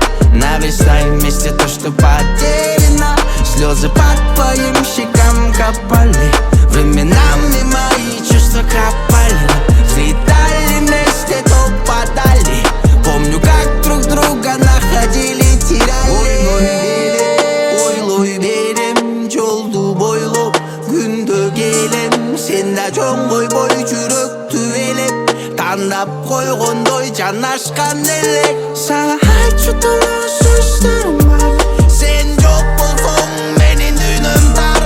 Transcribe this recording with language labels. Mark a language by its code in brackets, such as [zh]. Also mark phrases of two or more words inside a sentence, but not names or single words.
[ru] Наверстай вместе то, что потеряно. Слезы по твоим щекам капали. Временами мои чувства капали. Взлетали вместе, то падали. Помню, как друг друга находили, теряли. [ky] Ойлой берем, жолду бойлоп, күндө келем. Сен да жөн койбой жүрөктү элеп, тандап койгондой жанашкан элек. Сага айтчутулуу сөздөрүм бар. Сен жок болсоң менин дүйнөм тар.